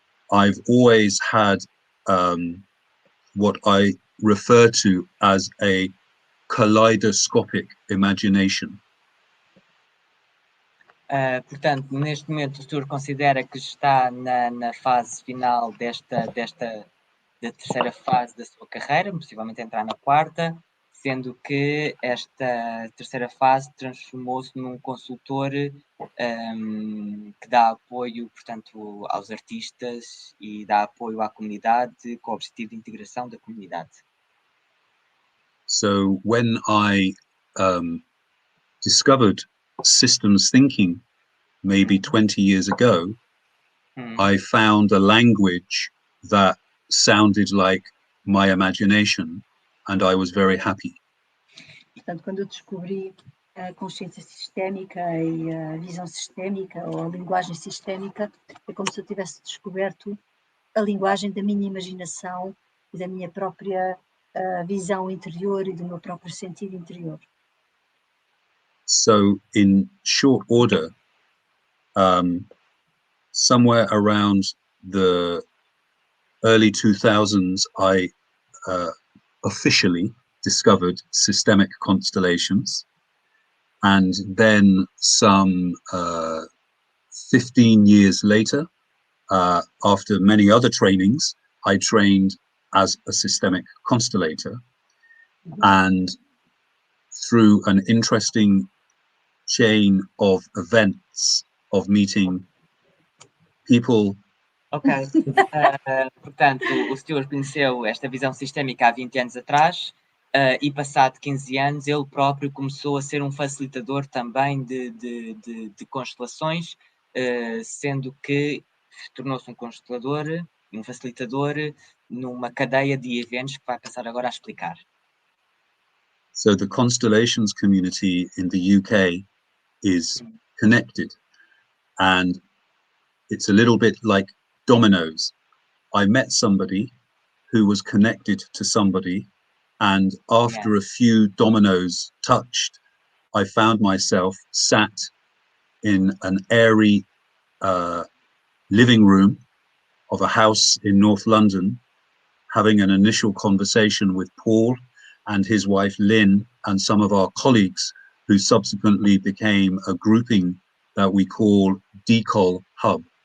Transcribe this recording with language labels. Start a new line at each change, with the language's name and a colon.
English: I've always had what I refer to as a kaleidoscopic imagination.
Portuguese: Portanto, neste momento o Stuart considera que está na fase final da terceira fase da sua carreira, possivelmente entrar na quarta, sendo que esta terceira fase transformou-se num consultor que dá apoio, portanto, aos artistas e dá apoio à comunidade com o objetivo de integração da comunidade.
English: So when I discovered systems thinking maybe 20 years ago, I found a language that sounded like my imagination, and I was very happy.
Portuguese: Portanto, quando eu descobri a consciência sistémica e a visão sistémica ou a linguagem sistémica, é como se eu tivesse descoberto a linguagem da minha imaginação e da minha própria visão interior e do meu próprio sentido interior.
English: So in short order, somewhere around the early 2000s, I officially discovered systemic constellations. And then some 15 years later, after many other trainings, I trained as a systemic constellator. And through an interesting chain of events, of meeting people. Ok.
Portuguese: Portanto, o Stuart conheceu esta visão sistémica há 20 anos atrás e passado 15 anos ele próprio começou a ser um facilitador também de constelações, sendo que tornou-se um constelador, um facilitador numa cadeia de eventos que vai passar agora a explicar.
English: So the constellations community in the UK is connected, and it's a little bit like dominoes. I met somebody who was connected to somebody, and after a few dominoes touched, I found myself sat in an airy living room of a house in North London, having an initial conversation with Paul and his wife Lynn and some of our colleagues, who subsequently became a grouping that we call Decol Hub.